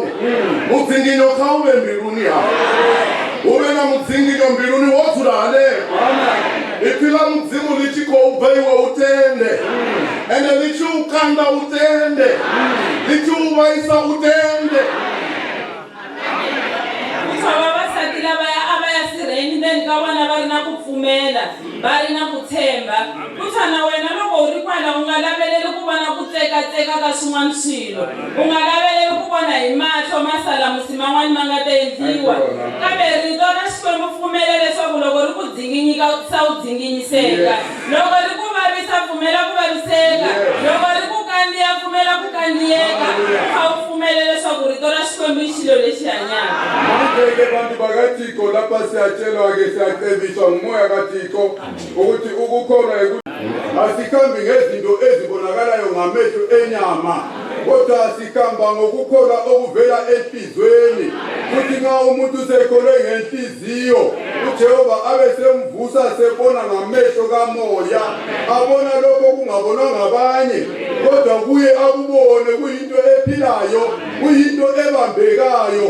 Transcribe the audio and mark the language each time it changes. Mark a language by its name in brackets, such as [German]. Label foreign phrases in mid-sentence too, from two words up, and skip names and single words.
[Venda] Mudzinginyo kha u vhe mbiluni hao, hu vhe na mudzinginyo mbiluni wo dzula hanefho. Ipfi la mudzimu ḽi tshi khou bva iwe u tende, ende ḽi tshi u kanda u tende, ḽi tshi u vhaisa u tende. [Tsonga] Vavasati lavaya a va ya sirheni ndzeni ka vona va ri na ku pfumela, va ri na ku tshemba. Kutani wena loko u ri kwala u nga laveleli ku vona ku tsekatseka ka swin'wana swilo, u nga laveleli ku vona hi mahlo masalamusi man'wani ma nga ta endliwa. Kambe rito ra Xikwembu pfumela leswaku loko ri ku dzinginyika sa u dzinginyiseka, loko ri ku vavisa pfumela ku vaviseka, loko ri ku kandziya pfumela ku kandziyeka. Kha u pfumela leswaku rito ra Xikwembu i xilo lexi hanyaka. [North Ndebele] Manje bantu bakatiko lapha siyatshelwa-ke siyacebiswa ngumoya katiko ukuthi ukukhona asikhambi ngezinto ezibonakalayo ngamehlo enyama, kodwa sikhamba ngokukhona okuvela enhlizweni. Kuthi nxa umuntu sekholwe ngenhliziyo uJehova abe semvusa sebona ngamehlo kamoya, abona lokho okungabonwa ngabanye, kodwa kuye akubone kuyinto ephilayo, kuyinto ebambekayo.